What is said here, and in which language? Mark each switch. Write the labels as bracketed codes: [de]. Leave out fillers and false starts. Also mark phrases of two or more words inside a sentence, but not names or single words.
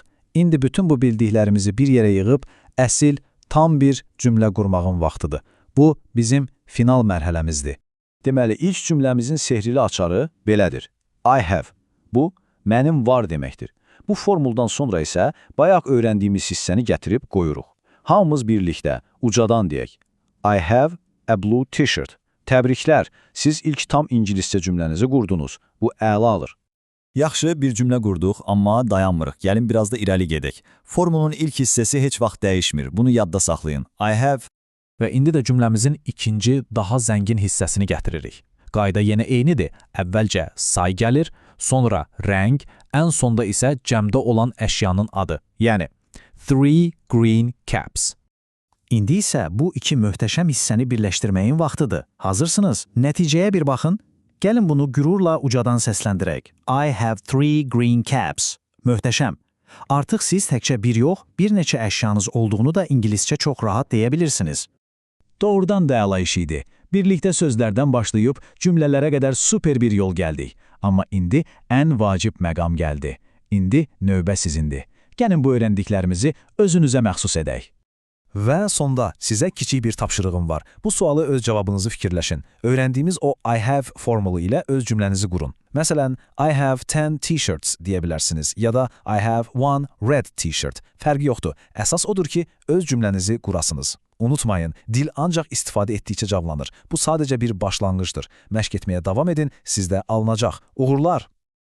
[az] İndi bütün bu bildiklərimizi bir yerə yığıb, əsil, tam bir cümlə qurmağın vaxtıdır. Bu, bizim final mərhələmizdir. Deməli, ilk cümləmizin sehrili açarı belədir. [en] I have. [az] Bu, mənim var deməkdir. Bu formuldan sonra isə bayaq öyrəndiyimiz hissəni gətirib qoyuruq. Hamımız birlikdə, ucadan deyək. [en] I have a blue t-shirt. [az] Təbriklər, siz ilk tam ingiliscə cümlənizi qurdunuz. Bu əladır. Yaxşı, bir cümlə qurduq, amma dayanmırıq. Gəlin biraz da irəli gedək. Formulun ilk hissəsi heç vaxt dəyişmir. Bunu yadda saxlayın. [en] I have. [az] Və indi də cümləmizin ikinci, daha zəngin hissəsini gətiririk. Qayda yenə eynidir. Əvvəlcə say gəlir, sonra rəng, ən sonda isə cəmdə olan əşyanın adı. [en] Yəni, 3 green caps. [az] İndi isə bu 2 möhtəşəm hissəni birləşdirməyin vaxtıdır. Hazırsınız? Nəticəyə bir baxın. Gəlin bunu qürurla ucadan səsləndirək. [en] I have 3 green caps. [az] Möhtəşəm. Artıq siz təkcə bir yox, bir neçə əşyanız olduğunu da ingiliscə çox rahat deyə bilirsiniz. Doğrudan da əla iş idi. Birlikdə sözlərdən başlayıb cümlələrə qədər super bir yol gəldik. Amma indi ən vacib məqam gəldi. İndi növbə sizindir. Gəlin bu öyrəndiklərimizi özünüzə məxsus edək. Və sonda sizə kiçik bir tapşırığım var. Bu sualı öz cavabınızı fikirləşin. Öyrəndiyimiz o [en] I have [az] formulu ilə öz cümlənizi qurun. Məsələn, [en] I have 10 t-shirts [az] deyə bilərsiniz ya da [en] I have 1 red t-shirt. [az] Fərqi yoxdur. Əsas odur ki, öz cümlənizi qurasınız. Unutmayın, dil ancaq istifadə etdikcə canlanır. Bu sadəcə bir başlanğıcdır. Məşq etməyə davam edin, sizdə alınacaq. Uğurlar!